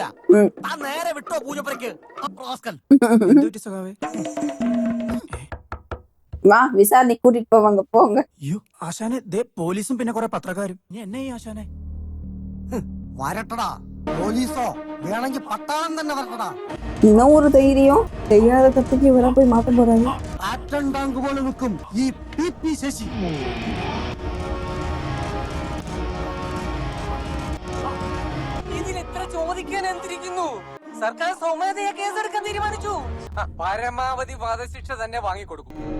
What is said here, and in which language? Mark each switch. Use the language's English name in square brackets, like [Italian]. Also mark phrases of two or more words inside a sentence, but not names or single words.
[Malayalam] താൻ നേരെ വിട്ടോ പൂജപ്പുരയ്ക്ക്. [Tamil] வா விசாரணை கூட்டிட்டு போவாங்க പോங்க. [Malayalam] അയ്യോ ആശാനെ, ദേ പോലീസും പിന്നെ കുറെ പത്രക്കാരും. നീ എന്നെ ഈ ആശാനെ വരട്ടടാ, പോലീസോ വേണമെങ്കിൽ പട്ടാളം തന്നെ വരട്ടടാ. [Tamil] இன்னும் ஒரு தைரியம் தெரியாத கத்துக்கு இவரா போய் மாத்த போறாங்க. [Malayalam] ആറ്റം ടാങ്ക് പോലെ നിൽക്കും ഈ PP ശശി. ഇതിലെത്ര ചോദിക്കാൻ എന്തിരിക്കുന്നു? സർക്കാർ സ്വമേധയാ കേസെടുക്കാൻ തീരുമാനിച്ചു. പരമാവധി വധശിക്ഷ തന്നെ വാങ്ങിക്കൊടുക്കും.